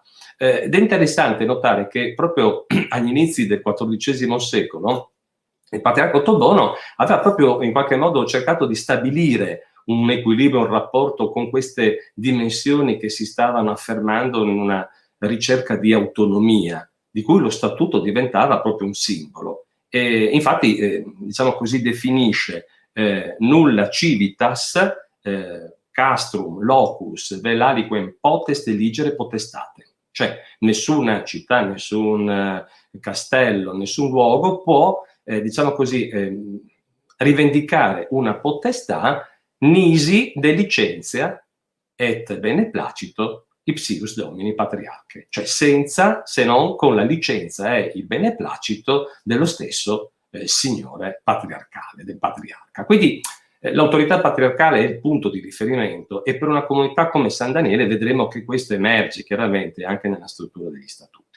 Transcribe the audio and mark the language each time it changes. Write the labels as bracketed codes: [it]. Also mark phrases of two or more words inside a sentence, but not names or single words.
[it] Ed è interessante notare che proprio agli inizi del XIV secolo il patriarca Ottobono aveva proprio in qualche modo cercato di stabilire un equilibrio, un rapporto con queste dimensioni che si stavano affermando in una ricerca di autonomia, di cui lo statuto diventava proprio un simbolo. E infatti, diciamo così, definisce [la] nulla civitas castrum locus vel aliquem potest eligere potestate. [it] Cioè nessuna città, nessun castello, nessun luogo può, diciamo così, rivendicare una potestà [la] nisi de licentia et beneplacito ipsius domini patriarche, [it] cioè senza, se non con la licenza e il beneplacito dello stesso signore patriarcale, del patriarca. Quindi l'autorità patriarcale è il punto di riferimento e per una comunità come San Daniele vedremo che questo emerge chiaramente anche nella struttura degli statuti.